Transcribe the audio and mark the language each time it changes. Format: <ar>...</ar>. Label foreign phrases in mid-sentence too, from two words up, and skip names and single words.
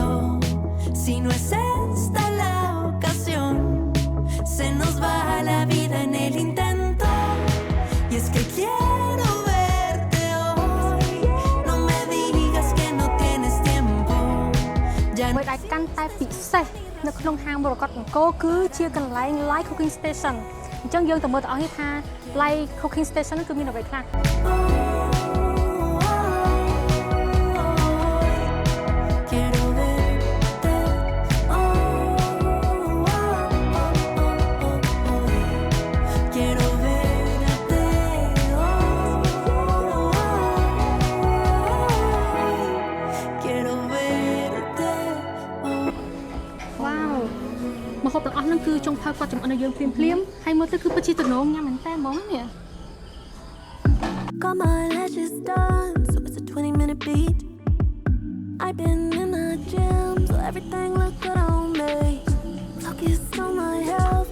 <es>Si no es esta la ocasión, se nos va la vida en el intento. Y es que quiero verte hoy. No me digas que no tienes tiempo. Ya</es> <km>មួយដែលកាន់តែពិសេសនៅក្នុងហាងមរកតអង្គរគឺជាកន្លែង</km> <en>live cooking station</en> <km>អញ្ចឹងយើងទៅមើលទាំងអស់នេះថា</km> <en>live cooking station</en> <km>គឺមានអ្វីខ្លះ</km> <es>quiero verte hoy. Quiero verte hoy. Quiero verte hoy.</es> <km>ហូបទាំងអស់ហ្នឹងគឺចុងភៅគាត់ចំអិនឲ្យយើងភ្លាមៗហើយមើលទៅគឺពិតជាទំនងញ៉ាំមែនតើហ្មងនេះ</km> <en>Got my lashes done, so it's a 20-minute beat. I've been in the gym, so everything look good on me. Focus on my health.</en>